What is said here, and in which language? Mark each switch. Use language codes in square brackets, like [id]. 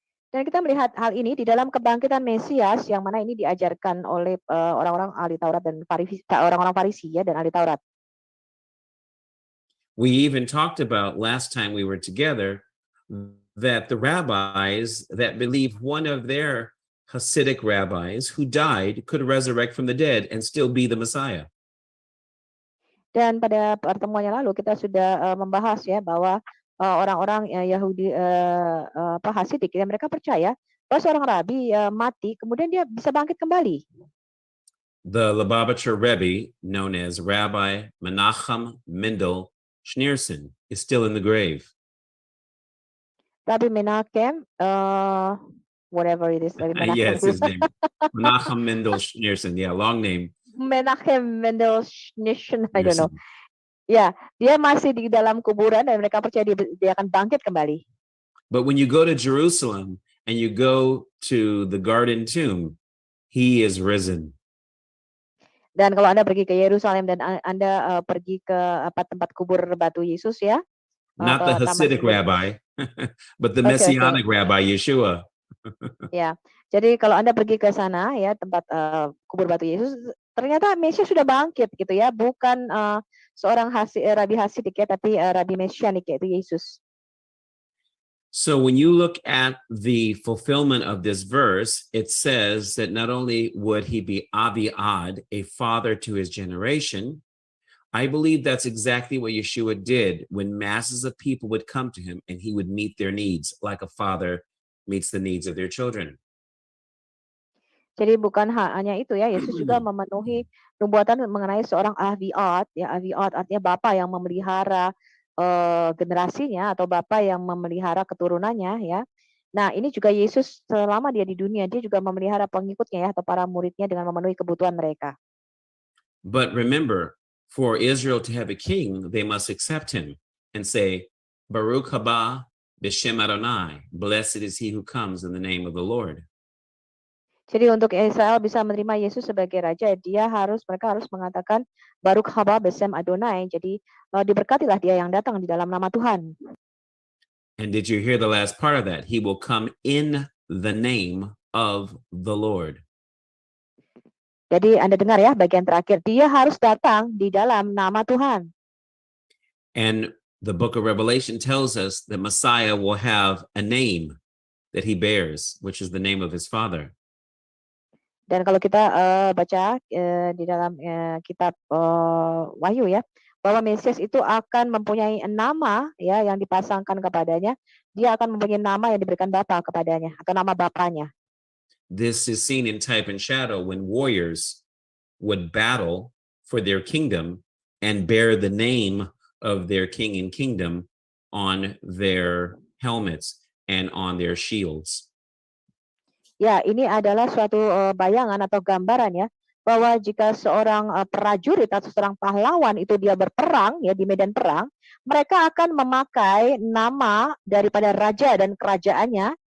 [id] Dan kita melihat hal ini di dalam kebangkitan Mesias yang mana ini diajarkan oleh orang-orang ahli Taurat dan orang-orang Farisi ya dan ahli Taurat. [en] We even talked about last time we were together that the rabbis that believe one of their Hasidic rabbis who died could resurrect from the dead and still be the Messiah. [id] Dan pada pertemuan yang lalu kita sudah membahas ya bahwa orang-orang Yahudi Hasidik dan mereka percaya bahwa seorang rabi mati kemudian dia bisa bangkit kembali. [en] The Lubavitcher Rebbe, known as Rabbi Menachem Mendel Schneerson, is still in the grave. Rabbi Menachem, whatever it is. Yes, his name. Menachem Mendel Schneerson. Yeah, long name. Menachem Mendel Schneerson, I don't know. [id] Ya, dia masih di dalam kuburan dan mereka percaya dia akan bangkit kembali. [en] But when you go to Jerusalem and you go to the garden tomb, he is risen. [id] Dan kalau Anda pergi ke Yerusalem dan Anda pergi ke tempat kubur batu Yesus ya. [en] Not the Hasidic rabbi, but the Messianic rabbi, Yeshua. [id] Ya, jadi kalau Anda pergi ke sana ya tempat kubur batu Yesus, ternyata Mesias sudah bangkit gitu ya, bukan seorang rabi Hasidik ya, tapi rabi Mesianik yaitu Yesus. [en] So when you look at the fulfillment of this verse, it says that not only would he be Aviad, a father to his generation, I believe that's exactly what Yeshua did when masses of people would come to him and he would meet their needs like a father meets the needs of their children. [id] Jadi bukan hanya itu ya, Yesus juga memenuhi nubuatan mengenai seorang Aviad, ya Aviad artinya bapak yang memelihara generasinya atau bapak yang memelihara keturunannya ya. Nah, ini juga Yesus selama dia di dunia, dia juga memelihara pengikutnya ya atau para muridnya dengan memenuhi kebutuhan mereka. [en] But remember, for Israel to have a king, they must accept him and say, [he] Baruch haba b'shem Adonai, [en] blessed is he who comes in the name of the Lord. [id] Jadi untuk Israel bisa menerima Yesus sebagai raja, mereka harus mengatakan [he] Baruch haba b'shem Adonai. [id] Jadi diberkatilah dia yang datang di dalam nama Tuhan. [en] And did you hear the last part of that? He will come in the name of the Lord. [id] Jadi Anda dengar ya bagian terakhir, dia harus datang di dalam nama Tuhan. [en] And the book of Revelation tells us that Messiah will have a name that he bears, which is the name of his Father. [id] Dan kalau kita baca di dalam kitab Wahyu ya, bahwa Mesias itu akan mempunyai nama ya yang dipasangkan kepadanya, dia akan mempunyai nama yang diberikan Bapa kepadanya atau nama Bapanya. [en] This is seen in type and shadow when warriors would battle for their kingdom and bear the name of their king and kingdom on their helmets and on their shields. [id] Ya, ini adalah suatu bayangan atau gambaran ya, bahwa jika seorang prajurit atau seorang pahlawan itu dia berperang ya di medan perang, mereka akan memakai nama daripada raja dan kerajaannya.